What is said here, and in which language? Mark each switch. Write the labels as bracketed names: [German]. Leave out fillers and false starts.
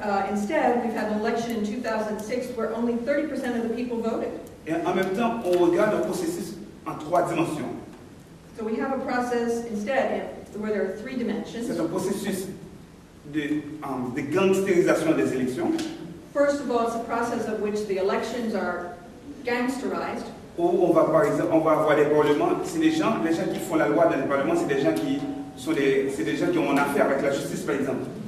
[English] Instead, we've had an election in 2006 where only 30% of the people voted. [French] Et en même temps, on regarde le processus en 3 dimensions. [English] So we have a process instead where there are 3 dimensions. [French] C'est un processus de gangstérisation des élections. [English] First of all, it's a process of which the elections are gangsterized. [French] Où on va, par exemple, on va avoir des parlements. C'est les gens qui font la loi dans les parlements, c'est des gens qui ont affaire avec la justice, par exemple.